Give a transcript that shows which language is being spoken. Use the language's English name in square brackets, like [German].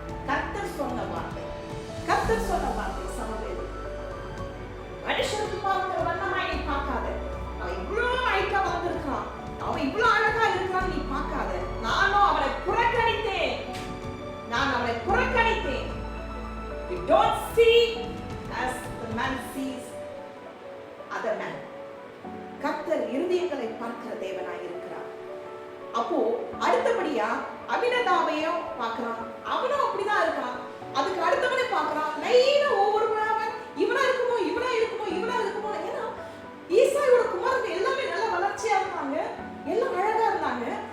[Tamil] கர்த்தர் சொன்ன வார்த்தை, கர்த்தர் சொன்ன வார்த்தை சமவேதம். மனுஷனுக்கு பார்க்கிற வண்ணமாய் நீ பார்க்காத. அவன் இவ்வளவு அழகா வந்திருக்கான், அவன் இவ்வளவு அழகா இருக்கான், நீ பார்க்காத. நானும் அவனை புறக்கணித்தேன், நான் அவனை புறக்கணித்தேன். [English] You don't see as the man sees other man. [Tamil] கர்த்தர் இருதயங்களை பார்க்கிற தேவனாய் இருக்கிறார். அப்போ அடுத்தபடியா அபினதாவையும் பார்க்கிறான். அவனும் அப்படிதான் இருக்கான். அதுக்கு அடுத்தவனே பார்க்கிறான். லைனா ஒவ்வொருவராவன் இவனா இருக்குமோ இவனா இருக்குமோ இவனா இருக்குமோ. ஏன்னா ஈசாயோட குமாரங்க எல்லாமே நல்ல வளர்ச்சியா இருந்தாங்க, எல்லாம் அழகா இருந்தாங்க.